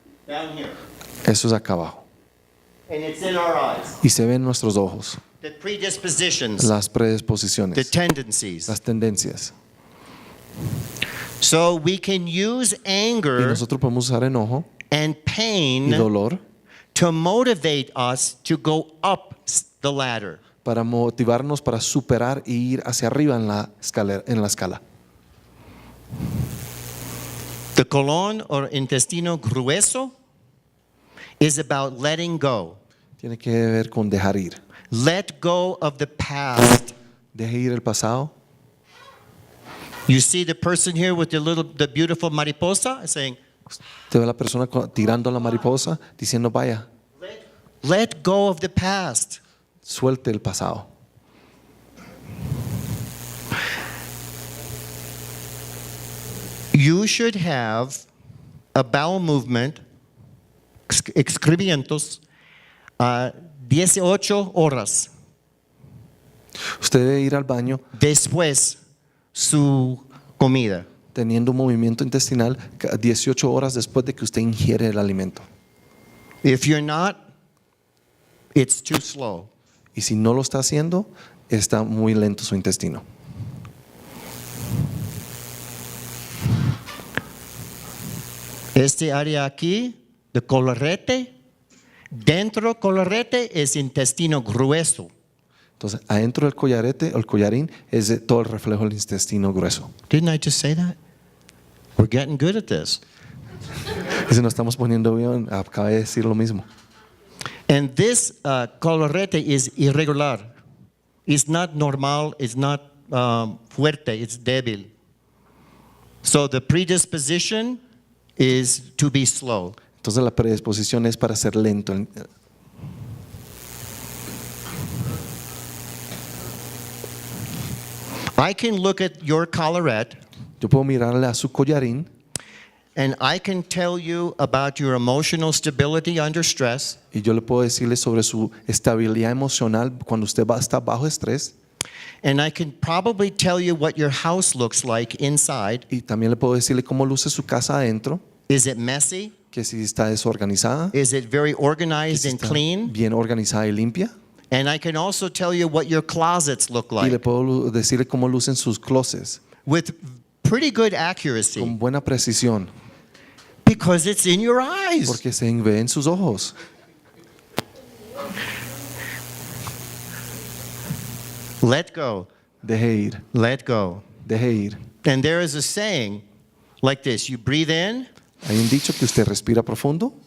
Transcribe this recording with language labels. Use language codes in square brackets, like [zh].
[en] Down here. [es] Eso es acá abajo. [en] And it's in our eyes. [es] Y se ven en nuestros ojos [en] The predispositions, [es] las [en] the [es] predisposiciones, [en] tendencies. [es] las tendencias. [en] So we can use [es] Y [en] anger [es] nosotros podemos usar enojo [en] and [es] y [en] pain [es] dolor [en] to motivate us to go up the ladder. [es] para motivarnos para superar e ir hacia arriba en la escala. [en] The colon or [es] intestino grueso [en] is about letting go. [es] Tiene que ver con dejar ir. [en] Let go of the past. [es] Deje ir el pasado. [en] You see the person here with the beautiful mariposa saying, [es] Te ve la persona tirando la mariposa diciendo, vaya, [en] let go of the past. [es] suelte el pasado. [en] You should have a bowel movement, excremientos, [es] 18 horas Usted debe ir al baño después su comida. teniendo un movimiento intestinal 18 horas después de que usted ingiere el alimento. [en] If you're not, it's too slow. [es] Y si no lo está haciendo, está muy lento su intestino. Este área aquí, de colorete, dentro colorete es intestino grueso. Entonces, adentro del collarete, el collarín, es de todo el reflejo del intestino grueso. [en] Didn't I just say that? We're getting good at this. [es] Y si nos estamos poniendo bien, acabé de decir lo mismo. [en] And this colorete is irregular. It's not normal, it's not fuerte, it's débil. So the predisposition is to be slow. [es] Entonces la predisposición es para ser lento. [en] I can look at your collarette [es] Yo puedo mirarle a su collarín [en] and I can tell you about your emotional stability under stress. [es] y yo le puedo decirle sobre su estabilidad emocional cuando usted está bajo estrés. [en] And I can probably tell you what your house looks like inside. [es] Y también le puedo decirle cómo luce su casa adentro, [en] Is it messy? [es] que si está desorganizada, [en] Is it very [es] que [en] organized [es] si [en] and [es] está [en] clean? [es] bien organizada y limpia. [en] And I can also tell you what your closets look [es] Y le [en] like [es] puedo decirle cómo lucen sus closets [en] with pretty good accuracy [es] con buena precisión, [en] because it's in your eyes. [es] porque se ve en sus ojos. [en] Let go. [es] Deje ir, [en] Let go. [es] deje ir. [en] And there is a saying like this. You breathe in, [es] Hay un dicho que usted respira profundo,